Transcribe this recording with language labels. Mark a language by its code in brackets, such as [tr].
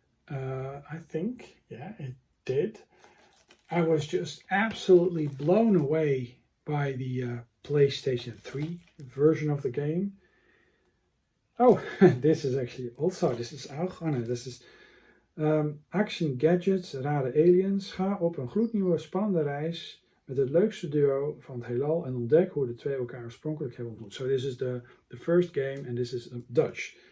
[en] I think, yeah, it did. I was just absolutely blown away by the PlayStation 3 version of the game. Oh, this is actually also, this is auch, oh no, this is Action Gadgets, Rare Aliens. [nl] Ga op een gloednieuwe spannende reis met het leukste duo van het heelal en ontdek hoe de twee elkaar oorspronkelijk hebben ontmoet. [en] So this is the first game and this is Dutch.